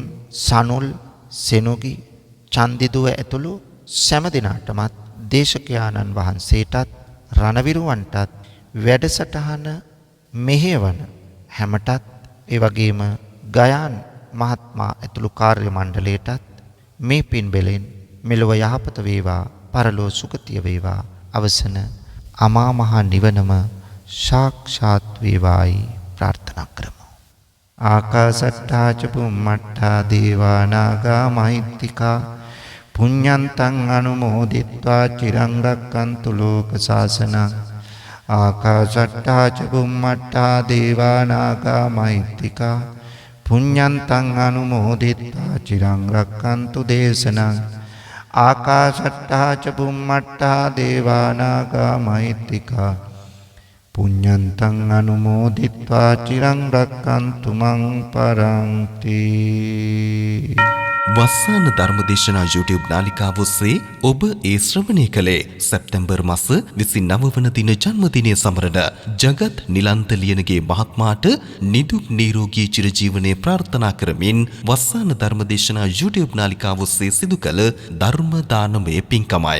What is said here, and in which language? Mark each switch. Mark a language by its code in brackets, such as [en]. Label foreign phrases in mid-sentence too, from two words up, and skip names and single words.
[si] සනුල් සෙනුගි චන්දිදුව ඇතුළු සෑම දිනාටමත් දේශකයාණන් වහන්සේටත් රණවිරුවන්ටත් වැඩසටහන මෙහෙවන හැමටත් ඒ වගේම ගයාන් මහත්මයා ඇතුළු කාර්ය මණ්ඩලයටත් මේ පින් බෙලෙන් මෙලොව යහපත වේවා පරලොව සුගතිය වේවා අවසන අමා මහ නිවනම සාක්ෂාත් වේවායි ප්‍රාර්ථනා කරමු. [pi] ආකාසට්ටා ච බුම්මට්ටා දේවා නාග මහිත්‍තිකා පුඤ්ඤන්තං අනුමෝදිත්වා චිරං රක්ඛන්තු ලෝක සාසනං. ආකාසට්ටා ච බුම්මට්ටා දේවා නාග මහිත්‍තිකා පුඤ්ඤන්තං අනුමෝදිත්වා චිරං රක්ඛන්තු දේශනං. ආකාසට්ටා ච බුම්මට්ටා දේවා නාග මහිත්‍තිකා පුඤ්ඤන්තං අනුමෝදිත්වා චිරං රක්ඛන්තු මං පරන්ති. [si] වස්සාන ධර්මදේශනා YouTube නාලිකාව ඔස්සේ ඔබ ඒ ශ්‍රවණය කළේ සැප්තැම්බර් මාස 29 වන දින ජන්මදිනය සමරන ජගත් නිලන්ත ලියනගේ මහත්මයාට නිදුක් නිරෝගී චිරජීවනයේ ප්‍රාර්ථනා කරමින් වස්සාන ධර්මදේශනා YouTube නාලිකාව ඔස්සේ සිදු කළ ධර්ම දානමය පින්කමයි.